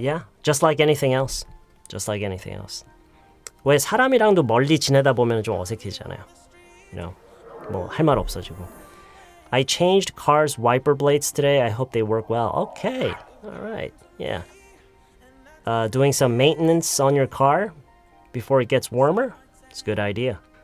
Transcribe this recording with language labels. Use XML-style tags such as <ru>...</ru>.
<en>Yeah, just like anything else. Just like anything else.</en> <ko>왜 사람이랑도 멀리 지내다 보면 좀 어색해지잖아요. 뭐 할 말 없어지고.</ko> <en>I changed car's wiper blades today. I hope they work well. Okay, all right, yeah. Doing some maintenance on your car before it gets warmer. It's a good idea.</en>